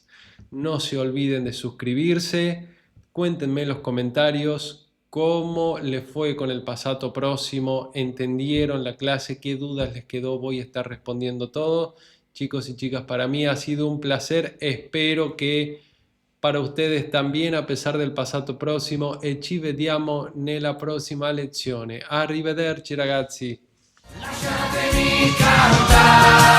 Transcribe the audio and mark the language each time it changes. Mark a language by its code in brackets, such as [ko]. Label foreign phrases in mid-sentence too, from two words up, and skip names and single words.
[es] No se olviden de suscribirse, cuéntenme en los comentarios cómo les fue con el pasado próximo, entendieron la clase, qué dudas les quedó, voy a estar respondiendo todo. Chicos y chicas, para mí ha sido un placer, espero que para ustedes también, a pesar del pasado próximo, [it] e ci vediamo nella prossima lezione. Arrivederci ragazzi! Lasciatemi cantare.